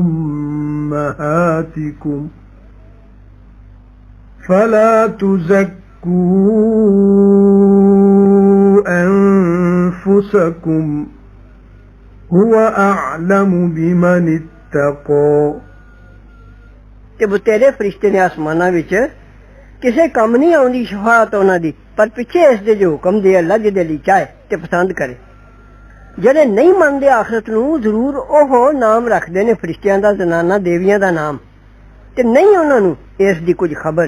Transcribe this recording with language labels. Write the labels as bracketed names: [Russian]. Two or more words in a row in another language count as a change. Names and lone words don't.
[Arabic] أمهاتكم فلا تزكوا أنفسكم هو أعلم بمن اتقى. [Punjabi] تے بتیرے فرشتے نے آسماناں وچ کسے کم نہیں آؤندی شفاعت انہاں دی، پر پچھے اس دے جو حکم دے اللہ جہدے لئی چاہے تے پسند کرے. جیہڑے نہیں مندے آخرت نوں ضرور اوہ نام رکھدے نے فرشتیاں دا، زنانہ دیویاں دا نام، تے نہیں انہاں نوں اس دی کجھ خبر.